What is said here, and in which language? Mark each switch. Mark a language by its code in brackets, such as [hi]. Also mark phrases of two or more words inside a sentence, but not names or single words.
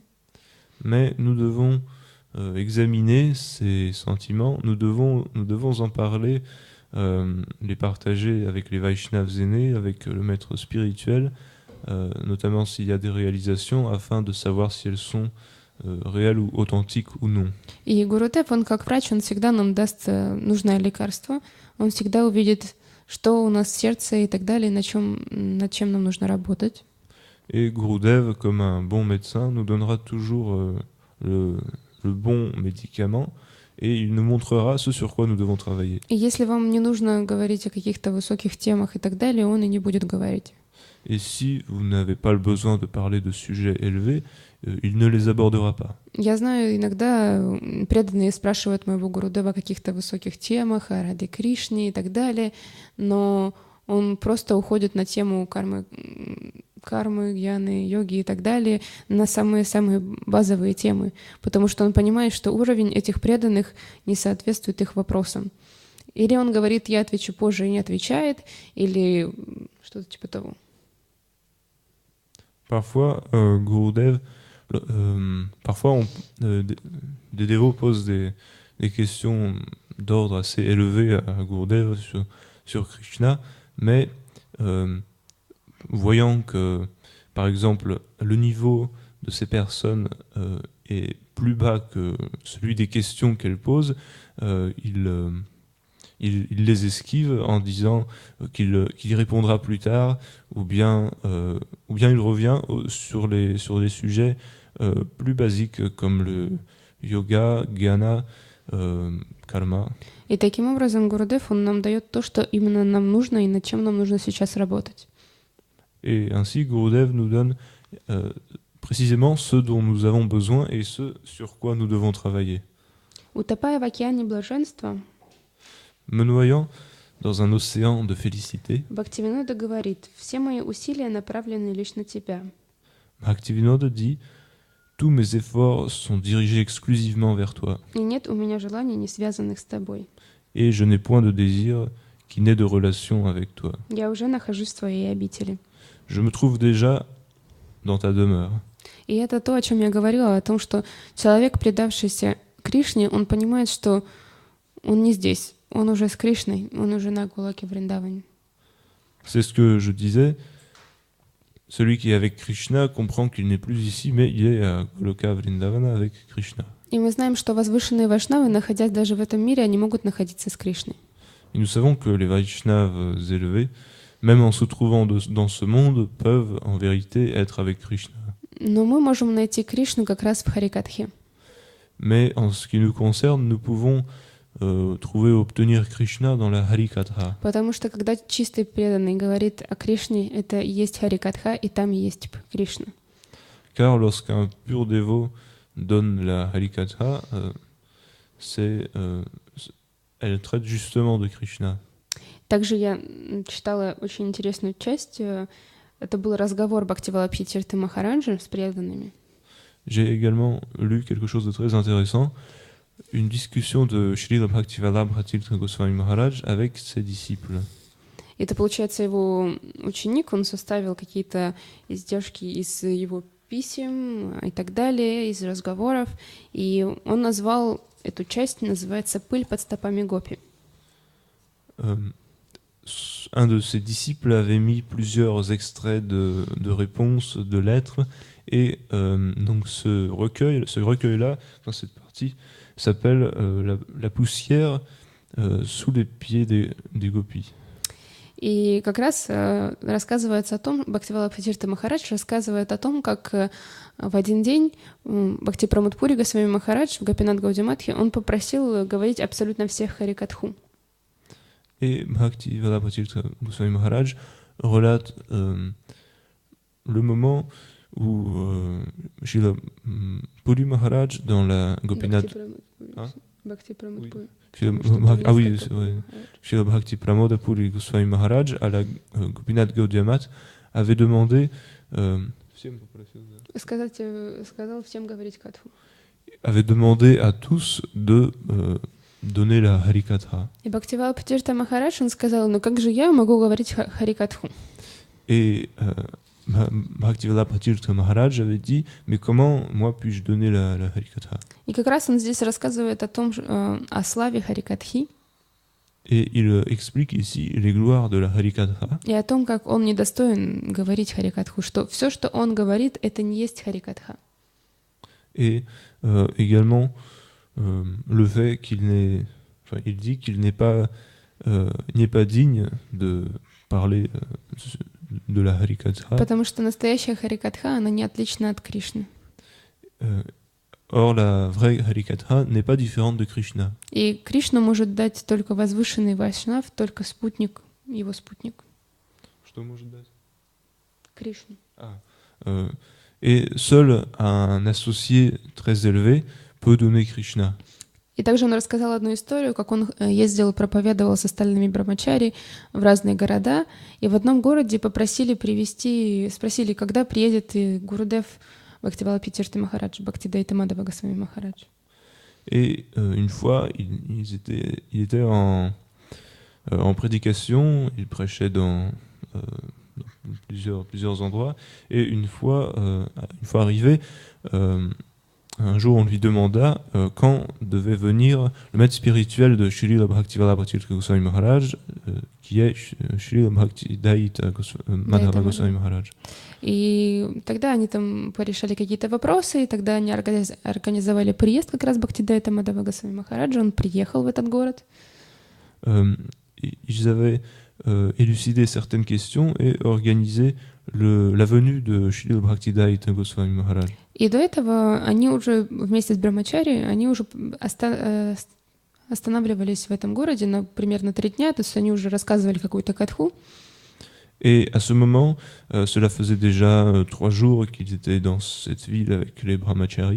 [fr] Mais nous devons examiner ces sentiments, nous devons en parler, les partager avec les Vaishnavas aînés, avec le maître spirituel, notamment s'il y a des réalisations, afin de savoir si elles sont réelles ou authentiques ou non. [ru] И Гурудев, он как врач, он всегда нам даст нужное лекарство, он всегда увидит, что у нас в сердце и так далее, над чем нам нужно работать. [fr] Et Gurudev, comme un bon médecin, nous donnera toujours le bon médicament et il nous montrera ce sur quoi nous devons travailler. [ru] И если вам не нужно говорить о каких-то высоких темах и так далее, он и не будет говорить. [fr] Et si vous n'avez pas le besoin de parler de sujets élevés, il ne les abordera pas. [ru] Я знаю, иногда преданные спрашивают моего Гурудева о каких-то высоких темах, о Раде Кришне и так далее, но он просто уходит на тему кармы, гьяны, йоги и так далее, на самые-самые базовые темы, потому что он понимает, что уровень этих преданных не соответствует их вопросам. Или он говорит: я отвечу позже, и не отвечает, или что-то типа того. [fr] Parfois, Gurudev, des dévots posent des questions d'ordre assez élevé à Gurudev sur Krishna, mais voyant que, par exemple, le niveau de ces personnes est plus bas que celui des questions qu'elle pose, il les esquive en disant qu'il y répondra plus tard, ou bien il revient sur les sujets plus basiques comme le yoga, jnana, karma. [ru] И таким образом Гурудев, он нам дает то, что именно нам нужно и над чем нам нужно сейчас работать. [fr] Et ainsi, Gurudev nous donne précisément ce dont nous avons besoin et ce sur quoi nous devons travailler. [ru] Утопая в океане блаженства, [fr] Me noyant dans un océan de félicité, [ru] Бхактивинода говорит: «Все мои усилия направлены лишь на тебя». [fr] Bhaktivinoda dit: tous mes efforts sont dirigés exclusivement vers toi, [ru] И нет у меня желаний, не связанных с тобой. [fr] et je n'ai point de désir qui n'ait de relation avec toi. [ru] Я уже нахожусь в твоей обители. [fr] Je me trouve déjà dans ta demeure. [ru] И это то, о чем я говорила, о том, что человек, предавшийся Кришне, он понимает, что он не здесь, он уже с Кришной, он уже на Голоке Вриндаване. [fr] C'est ce que je disais. Celui qui est avec Krishna comprend qu'il n'est plus ici, mais il est à Goloka Vrindavana avec Krishna. [ru] И мы знаем, что возвышенные вайшнавы, находясь даже в этом мире, они могут находиться с Кришной. [fr] Et nous savons que les Vaishnavas élevés, même en se trouvant dans ce monde, peuvent en vérité être avec Krishna. [ru] Но мы можем найти Кришну как раз в Харикатхе. [fr] Mais en ce qui nous concerne, nous pouvons obtenir Krishna dans la Harikatha. [ru] Потому что когда чистый преданный говорит о Кришне, это и есть Харикатха, и там есть Кришна. [fr] Car lorsqu'un pur dévot donne la Harikatha, elle traite justement de Krishna. [ru] Также я читала очень интересную часть. Это был разговор Бхактивалабхи Тиртха Махараджа с преданными. [fr] J'ai également lu quelque chose de très intéressant, une discussion de Srila Bhaktivedanta Tirtha Goswami Maharaj avec ses disciples. [ru] Это, получается, его ученик, он составил какие-то издержки из его писем и так далее, из разговоров, и он назвал эту часть, называется «Пыль под стопами гопи». [fr] Un de ses disciples avait mis plusieurs extraits de réponses, de lettres, et donc ce recueil-là, dans cette partie, s'appelle la poussière sous les pieds des gopis. [ru] И как раз рассказывается о том, Бхактивалабха Тиртха Махарадж рассказывает о том, как в один день Бхактипрамудпури Госвами Махарадж в Гопинат Гаудиматхе он попросил говорить абсолютно всех Харикатху. [fr] Et Bhaktivedanta Tirtha Goswami Maharaj relate le moment où Srila Puri Maharaj dans la Gopinath... Ah oui, Srila Bhakti Pramoda Puri Goswami Maharaj à la Gopinath Gaudiya avait demandé... [ru] Сказал всем говорить катху. [fr] Avait demandé à tous de donner la Harikatha. [ru] И Бхактивалабха Тиртха Махарадж, он сказал: ну как же я могу говорить Харикатху? [fr] Et Bhaktivedanta Tirtha Maharaj avait dit: mais comment moi puis-je donner la Harikatha? [ru] И как раз он здесь рассказывает о том, о славе Харикатхи. [fr] Et il explique ici les gloires de la Harikatha. [ru] И о том, как он недостоин говорить Харикатху, что все, что он говорит, это не есть Харикатха. [fr] Et également le fait il dit qu'il n'est pas digne de parler de la Harikatha. [ru] Потому что настоящая Харикатха, она не отлична от Кришны. [fr] Or, la vraie Harikatha n'est pas différente de Krishna. [ru] И Кришна может дать только возвышенный вайшнав, только спутник, его спутник. Что может дать? Кришну. [fr] Et seul un associé très élevé peut donner Krishna. [ru] И также он рассказал одну историю, как он ездил, проповедовал с остальными брамачари в разные города, и в одном городе спросили, когда приедет Гурудев Бхактивалабха Тиртха Махарадж, Бхактидайта Мадхава Госвами Махарадж. [fr] Et une fois, il était en prédication, il prêchait dans plusieurs endroits, et une fois arrivé, un jour, on lui demanda quand devait venir le maître spirituel de Srila Bhaktivedanta Bhaktivedanta Goswami Maharaj, qui est Srila Bhaktivedanta Madhava Goswami Maharaj. [ru] И тогда они там порешали какие-то вопросы, и тогда они организовали приезд как раз Бхактидайта Мадхава Госвами Махараджа. Он приехал в этот город. [fr] Ils avaient élucidé certaines questions et organisé la venue de Srila Bhaktivedanta Goswami Maharaj. [ru] И до этого они уже вместе с Брамачари, они уже останавливались в этом городе на примерно 3 дня, то есть они уже рассказывали какую-то катху. [fr] Et à ce moment, cela faisait déjà 3 jours qu'ils étaient dans cette ville avec les brahmacharis.